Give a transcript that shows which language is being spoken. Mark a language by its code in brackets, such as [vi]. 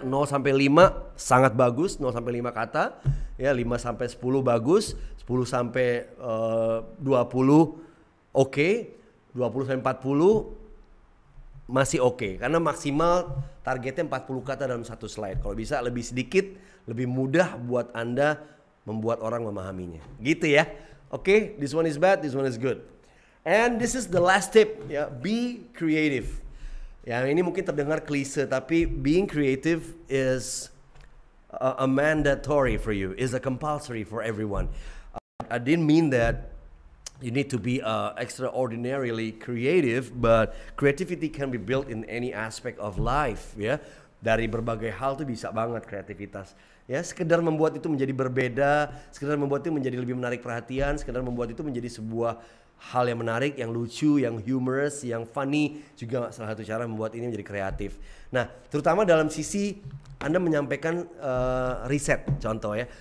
[id] 0 sampai 5 sangat bagus, 0 sampai 5 kata. Ya, 5 sampai 10 bagus, 10 sampai 20 oke, 20 sampai 40 masih oke. Karena maksimal targetnya 40 kata dalam satu slide. Kalau bisa lebih sedikit, lebih mudah buat Anda membuat orang memahaminya. Gitu ya. [en] Oke, this one is bad, this one is good. And this is the last tip, [id] ya, [en] be creative. [id] Yang ini mungkin terdengar klise, tapi [en] being creative is a mandatory for you, is a compulsory for everyone. I didn't mean that you need to be extraordinarily creative, but creativity can be built in any aspect of life, [id] ya. Dari berbagai hal tuh bisa banget kreativitas. Ya, sekedar membuat itu menjadi berbeda, sekedar membuat itu menjadi lebih menarik perhatian, sekedar membuat itu menjadi sebuah hal yang menarik, yang lucu, yang humorous, yang funny juga salah satu cara membuat ini menjadi kreatif. Nah, terutama dalam sisi Anda menyampaikan riset, contoh ya.